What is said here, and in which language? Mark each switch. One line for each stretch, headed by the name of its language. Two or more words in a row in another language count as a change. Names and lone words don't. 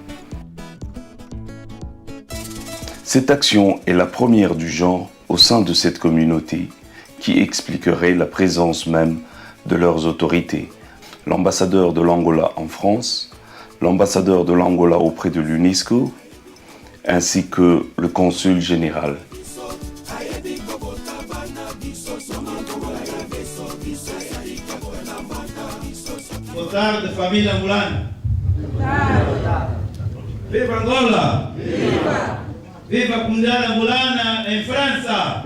French: Cette action est la première du genre au sein de cette communauté qui expliquerait la présence même de leurs autorités. L'ambassadeur de l'Angola en France, l'ambassadeur de l'Angola auprès de l'UNESCO, ainsi que le consul général.
Portuguese: Boa tarde, família angolana. Viva Angola! Viva! Viva a comunidade angolana em França!